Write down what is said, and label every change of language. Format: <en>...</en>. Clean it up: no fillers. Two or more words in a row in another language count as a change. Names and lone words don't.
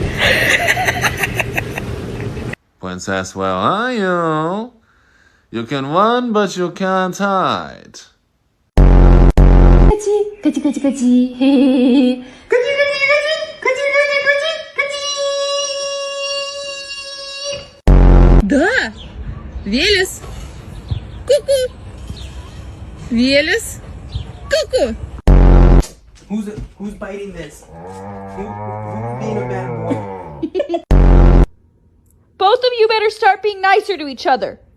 <en>Princess, where are you? You can run, but you can't hide.</en> <ru>Кати, Кати, Кати, Кати. Кати, Кати, Кати, Кати, Кати, Кати. Да. Велес. Ку-ку. Велес. Ку-ку.</ru> <en>Who's biting this? Who's being a bad boy? Both of you better start being nicer to each other.</en>